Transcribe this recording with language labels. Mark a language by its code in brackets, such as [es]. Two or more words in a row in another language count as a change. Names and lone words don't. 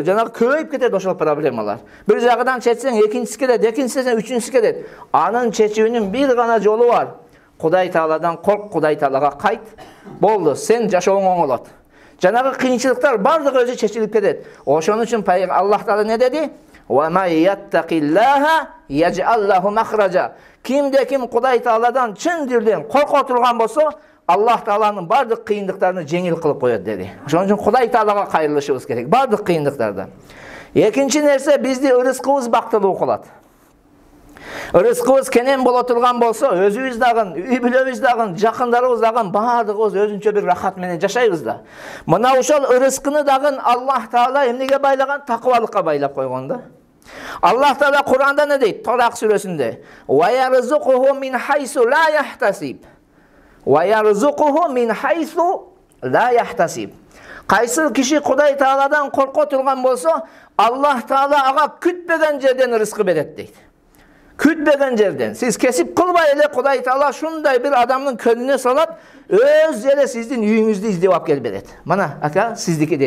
[ky] Жанагы көбөйүп кетет ошол проблемалар. Бир жагынан чечсең, экинчиси келет, экинчисинен үчүнчүсү келет. Анын чечүүнүн бир гана жолу бар. Кудай Тааладан корк, Кудай Таалага кайт. Болду, сен жашооң оңолот. Жанагы кыйынчылыктар бардыгы өзү чечилип кетет. Ошон үчүн Аллах Таала не деди? [ar] ومن يتق الله يجعل له مخرجا. [ky] Кимде ким Кудай Тааладан чын дилден корко турган болсо, Аллах Тааланын бардык кыйындыктарын жеңил кылып коет деди. Ошон үчүн Кудай Таалага кайрылышыбыз керек бардык кыйындыктарда. Экинчи нерсе, бизди ырыскыбыз бактылуу кылат. Ырыскыбыз кенен боло турган болсо, өзүбүз дагы, үй бүлөбүз дагы, жакындарыбыз дагы бардыгыбыз өзүнчө бир рахат менен жашайбыз да. Мына ошол ырыскыны дагы Аллах Таала эмнеге байлаган? Такыбалыкка байлап койгон да. Аллах Таала Куранда не дейт? Талак сүрөсүндө: [ar] "ويرزقه من حيث لا يحتسب. ويرزقه من حيث لا يحتسب." [ky] Кайсыл киши Кудай Тааладан корко турган болсо, Аллах Таала ага күтпөгөн жерден рызкы берет дейт. Күтпөгөн жерден. Сиз кесип кылбай эле Кудай Таала шундай бир адамдын көнүнө салат, өз эле сиздин үйүңүздү издеп алып келип берет. Мана ака сиздики дейт.